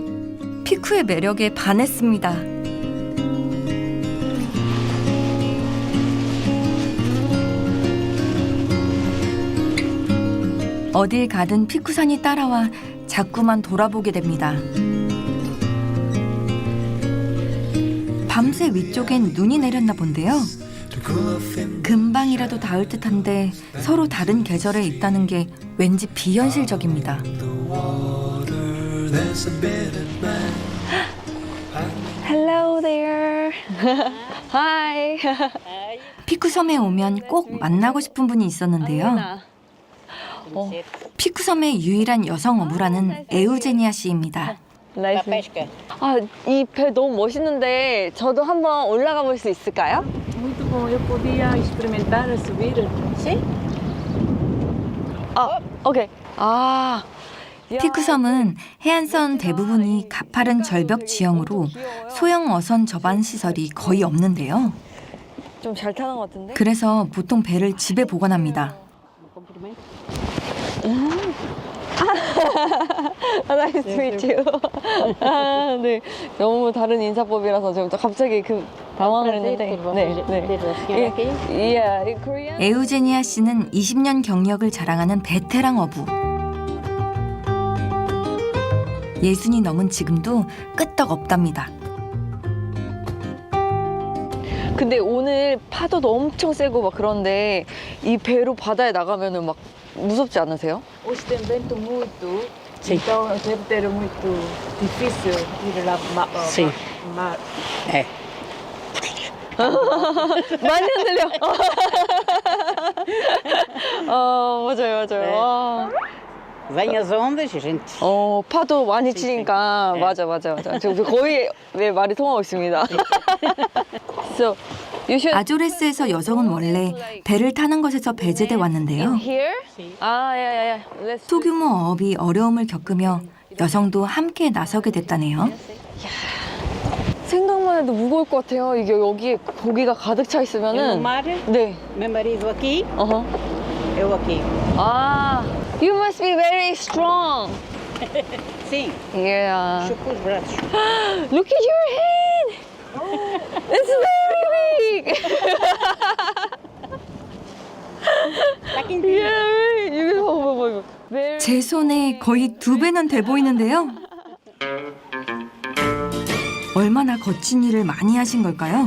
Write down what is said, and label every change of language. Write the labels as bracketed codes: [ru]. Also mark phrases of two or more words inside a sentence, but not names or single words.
[ko] 피쿠의 매력에 반했습니다. 어딜 가든 피쿠산이 따라와 자꾸만 돌아보게 됩니다. 밤새 위쪽엔 눈이 내렸나 본데요. 금방이라도 닿을 듯한데 서로 다른 계절에 있다는 게 왠지 비현실적입니다. [en] Hello there. Hi. [ko] 피쿠섬에 오면 꼭 만나고 싶은 분이 있었는데요. 피쿠섬의 유일한 여성 어부라는 에우제니아 씨입니다. 이 배 너무 멋있는데 저도 한번 올라가 볼 수 있을까요? [pt] Muito bom, eu podia experimentar subir. Sim? [ko] 오케이. 피쿠섬은 해안선 대부분이 가파른 절벽 지형으로 소형 어선 접안 시설이 거의 없는데요. 좀 잘 타는 것 같은데? 그래서 보통 배를 집에 보관합니다. [en] Nice to meet you. [ko] 네. 너무 다른 인사법이라서 지금 갑자기 당황을 했는데. [en] Yeah, Korean. [ko] 에우제니아 씨는 20년 경력을 자랑하는 베테랑 어부. 예순이 넘은 지금도 끄떡 없답니다. 근데 오늘 파도도 엄청 세고 막 그런데 이 배로 바다에 나가면은 막 무섭지 않으세요? [pt] Hoje tem vento muito, então deve ter muito difícil ir lá mar. [ko] 많이 흔들려. 맞아요. [pt] Vem as ondas, a gente. [ko] 파도 많이 치니까 맞아. 저 거의 말이 통하고 있습니다. [en] So, you should [ko] 아조레스에서 여성은 원래 배를 타는 것에서 배제돼 왔는데요. [en] here? yeah. Let's [ko] 소규모 어업이 어려움을 겪으며 여성도 함께 나서게 됐다네요. 생각만 해도 무거울 것 같아요. 이게 여기에 고기가 가득 차 있으면은. 네. [pt] Meu marido aqui, eu aqui. [en] You must be very strong. [pt] Sim. [en] Yeah. [pt] Chupa os braços. [en] Look at your hand. It's very big. Yeah. [ko] 이거 봐. 제 손에 거의 2배는 돼 보이는데요. 얼마나 거친 일을 많이 하신 걸까요?